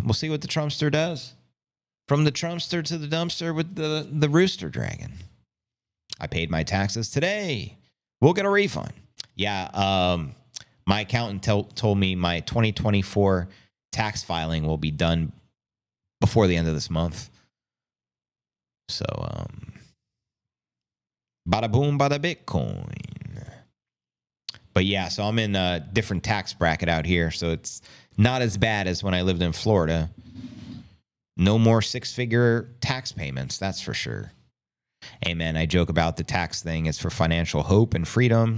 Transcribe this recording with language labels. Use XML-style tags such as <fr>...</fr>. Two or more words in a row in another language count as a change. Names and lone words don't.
<en>We'll see what the Trumpster does. From the Trumpster to the dumpster with the rooster dragon. I paid my taxes today. We'll get a refund. Yeah. My accountant told me my 2024 tax filing will be done before the end of this month. So, bada boom, bada Bitcoin. But yeah, so I'm in a different tax bracket out here, so it's not as bad as when I lived in Florida. No more six-figure tax payments, that's for sure. Hey, man, I joke about the tax thing. It's for financial hope and freedom.</en>